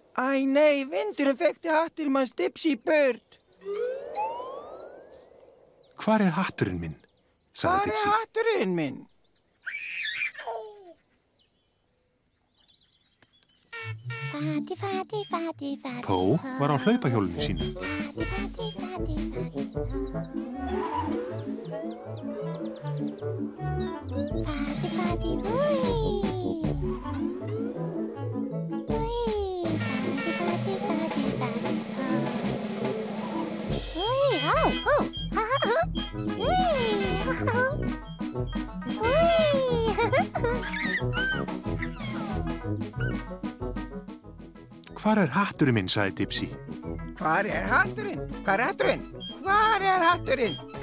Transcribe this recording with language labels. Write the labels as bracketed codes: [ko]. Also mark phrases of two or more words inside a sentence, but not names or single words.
[is] Æ, nei, vindurinn fekkti hatturinn manns Dipsy burt. Hvar er hatturinn minn? Hvar Sagði er Dipsy. hatturinn minn? Fati, fati, fati, fati. Pó var á hlaupahjólinu sínu. Fati, fati, fati, fati, fati, hui. Hui, fati, fati, fati, fati. Hui, oh, oh, ha, ha, ha. Hui, hui. Hvar er hatturinn minn? Sagði Dipsy. Hvar er hatturinn? Hvar er hatturinn? Hvar er hatturinn?